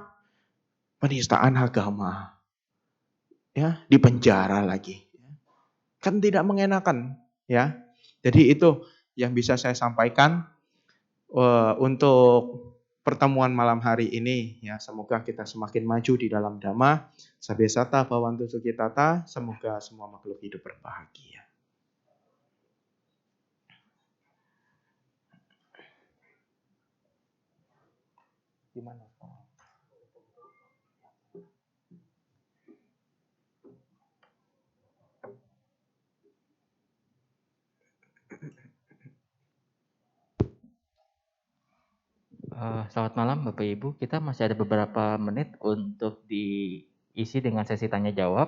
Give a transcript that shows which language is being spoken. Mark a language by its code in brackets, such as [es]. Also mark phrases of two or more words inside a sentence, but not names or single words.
[id] Penistaan agama. Ya, dipenjara lagi. Kan tidak mengenakan, ya. Jadi itu yang bisa saya sampaikan untuk pertemuan malam hari ini, ya. Semoga kita semakin maju di dalam Dhamma. [pi] Sabesata bhavantu sukhitata, [id] semoga semua makhluk hidup berbahagia. Gimana? Selamat malam Bapak Ibu, kita masih ada beberapa menit untuk diisi dengan sesi tanya jawab.